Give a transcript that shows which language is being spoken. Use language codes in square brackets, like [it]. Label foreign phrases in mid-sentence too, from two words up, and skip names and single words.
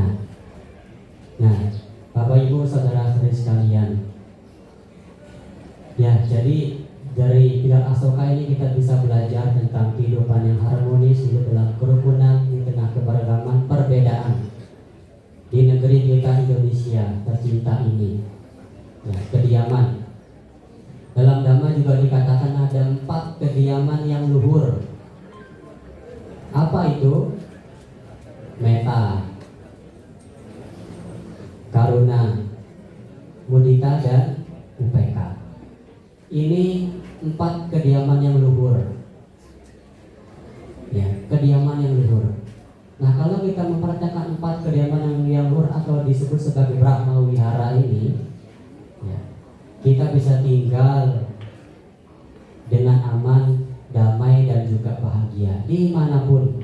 [id] Nah, Bapak Ibu saudara-saudari sekalian, ya, jadi dari pilar Asoka ini kita bisa belajar tentang kehidupan yang harmonis, hidup dalam kerukunan di tengah keberagaman perbedaan di negeri kita Indonesia tercinta ini. Ya, kediaman. Dalam Dhamma juga dikatakan ada 4 kediaman yang luhur. Apa itu? Metta, karuna, mudita, dan upeka. Ini 4 kediaman yang luhur. Ya, kediaman yang luhur. Nah, kalau kita mempraktekkan 4 kediaman yang luhur atau disebut sebagai Brahma Wihara ini, ya, kita bisa tinggal dengan aman, damai, dan juga bahagia dimanapun.